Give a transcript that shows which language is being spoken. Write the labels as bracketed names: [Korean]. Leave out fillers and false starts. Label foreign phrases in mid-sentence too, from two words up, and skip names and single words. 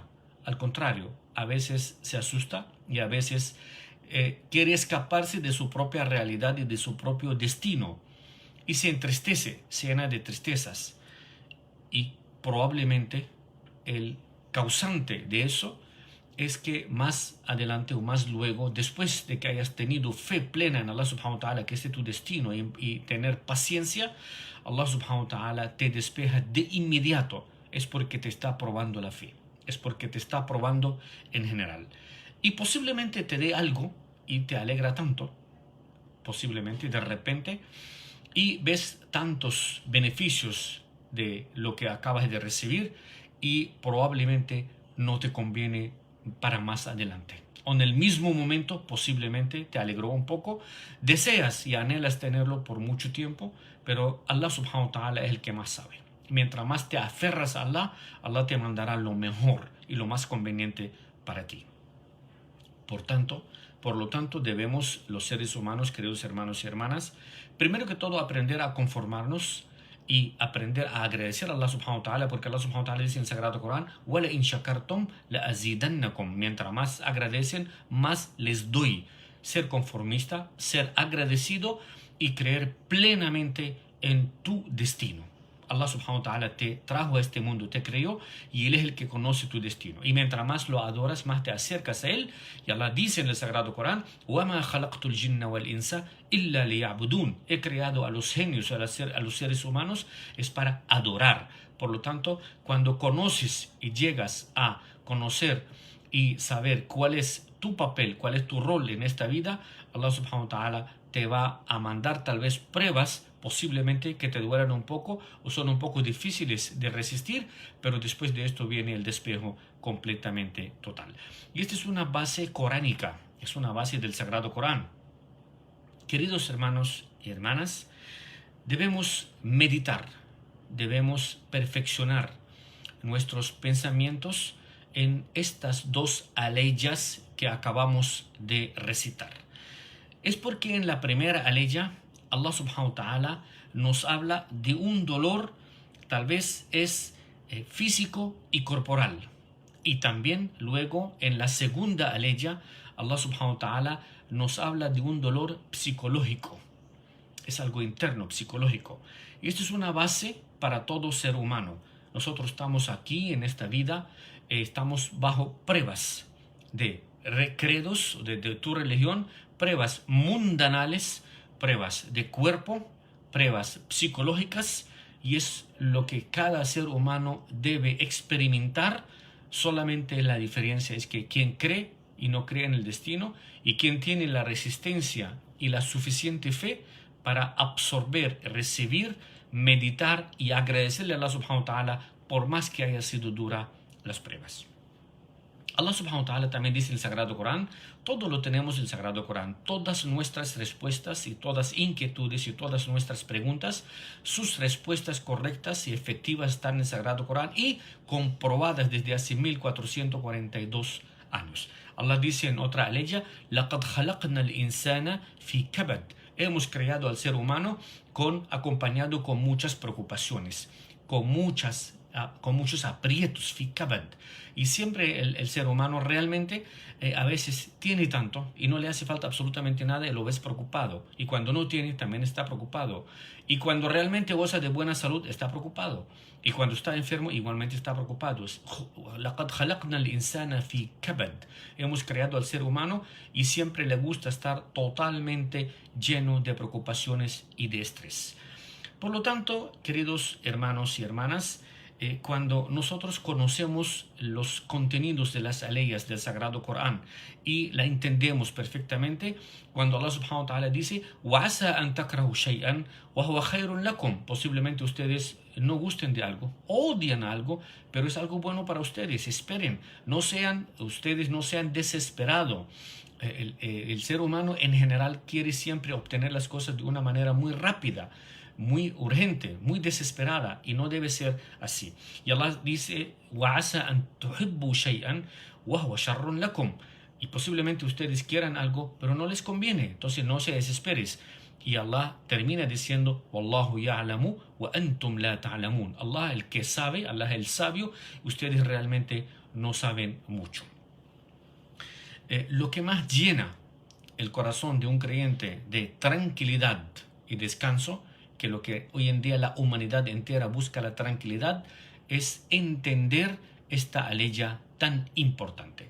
[Spanish] Al contrario, a veces se asusta y a veces quiere escaparse de su propia realidad y de su propio destino. Y se entristece, se llena de tristezas. Y probablemente el causante de eso es que más adelante o más luego, después de que hayas tenido fe plena en [Arabic] الله سبحانه وتعالى, [Spanish] que este es tu destino, y tener paciencia, [Arabic] الله سبحانه وتعالى [Spanish] te despeja de inmediato. Es porque te está probando la fe, es porque te está probando en general. Y posiblemente te dé algo y te alegra tanto, posiblemente de repente, y ves tantos beneficios de lo que acabas de recibir y probablemente no te conviene para más adelante. O en el mismo momento posiblemente te alegró un poco, deseas y anhelas tenerlo por mucho tiempo, pero [Arabic] الله سبحانه وتعالى [Spanish] es el que más sabe. Mientras más te aferras a Allah, Allah te mandará lo mejor y lo más conveniente para ti. Por lo tanto, debemos los seres humanos, queridos hermanos y hermanas, primero que todo aprender a conformarnos y aprender a agradecer a [Arabic] الله سبحانه وتعالى, [Spanish] porque [Arabic] الله سبحانه وتعالى [Spanish] dice en el Sagrado Corán: [Arabic] "ولئن شكرتم لأزيدنكم", [Spanish] mientras más agradecen, más les doy. Ser conformista, ser agradecido y creer plenamente en tu destino. [Arabic] الله سبحانه وتعالى [Spanish] te trajo a este mundo, te creó, y Él es el que conoce tu destino. Y mientras más lo adoras, más te acercas a Él. Y Allah dice en el Sagrado Corán: [Arabic] وَمَا خَلَقْتُ الْجِنَّ وَالْإِنسَ إِلَّا لِيَعْبُدُونَ. [Spanish] He creado a los genios, a los seres humanos, es para adorar. Por lo tanto, cuando conoces y llegas a conocer y saber cuál es tu papel, cuál es tu rol en esta vida, [Arabic] الله سبحانه وتعالى [Spanish] te va a mandar tal vez pruebas, posiblemente que te duelan un poco o son un poco difíciles de resistir, pero después de esto viene el despejo completamente total. Y esta es una base coránica, es una base del Sagrado Corán. Queridos hermanos y hermanas, debemos meditar, debemos perfeccionar nuestros pensamientos en estas dos aleyas que acabamos de recitar. Es porque en la primera aleya [Arabic] الله سبحانه وتعالى [Spanish] nos habla de un dolor, tal vez es físico y corporal. Y también luego en la segunda aleya [Arabic] الله سبحانه وتعالى [Spanish] nos habla de un dolor psicológico. Es algo interno, psicológico. Y esto es una base para todo ser humano. Nosotros estamos aquí en esta vida, estamos bajo pruebas de credos de tu religión, pruebas mundanales, pruebas de cuerpo, pruebas psicológicas, y es lo que cada ser humano debe experimentar. Solamente la diferencia es que quien cree y no cree en el destino, y quien tiene la resistencia y la suficiente fe para absorber, recibir, meditar y agradecerle a [Arabic] الله سبحانه وتعالى [Spanish] por más que haya sido dura las pruebas. [Arabic] الله سبحانه وتعالى [Spanish] también dice en el Sagrado Corán, todo lo tenemos en el Sagrado Corán, todas nuestras respuestas y todas inquietudes y todas nuestras preguntas, sus respuestas correctas y efectivas están en el Sagrado Corán y comprobadas desde hace 1442 años. Allah dice en otra aleya: [Arabic] لَقَدْ خَلَقْنَا الْإِنسَانَ فِي كَبَدٍ. [Spanish] Hemos creado al ser humano acompañado con muchas preocupaciones, con muchos aprietos, [Arabic] في كبد. [Spanish] Y siempre el ser humano realmente a veces tiene tanto y no le hace falta absolutamente nada y lo ves preocupado. Y cuando no tiene, también está preocupado. Y cuando realmente goza de buena salud, está preocupado. Y cuando está enfermo, igualmente está preocupado. [Arabic] لَقَدْ خَلَقْنَا الْإِنسَانَ فِي كَبَدٍ. [Spanish] Hemos creado al ser humano y siempre le gusta estar totalmente lleno de preocupaciones y de estrés. Por lo tanto, queridos hermanos y hermanas, cuando nosotros conocemos los contenidos de las aleyas del Sagrado Corán y la entendemos perfectamente, cuando [Arabic] الله سبحانه وتعالى [Spanish] dice [Arabic] وَعَسَىٰ أَن تَكْرَهُ شَيْئًا وَهُوَ خَيْرٌ لَكُمْ, [Spanish] posiblemente ustedes no gusten de algo, odian algo, pero es algo bueno para ustedes. Esperen, ustedes no sean desesperados. El ser humano en general quiere siempre obtener las cosas de una manera muy rápida, muy urgente, muy desesperada, y no debe ser así. Y Allah dice [Arabic] وَعَسَىٰ أَن تُحِبُّوا شَيْئًا وَهُوَ شَرٌ لَكُمْ, [Spanish] y posiblemente ustedes quieran algo pero no les conviene, entonces no se desesperes. Y Allah termina diciendo [Arabic] وَاللَّهُ يَعْلَمُ وَأَنْتُمْ لَا تَعْلَمُونَ. [Spanish] Allah el que sabe, Allah es el sabio, ustedes realmente no saben mucho. Lo que más llena el corazón de un creyente de tranquilidad y descanso, que lo que hoy en día la humanidad entera busca, la tranquilidad, es entender esta aleya tan importante.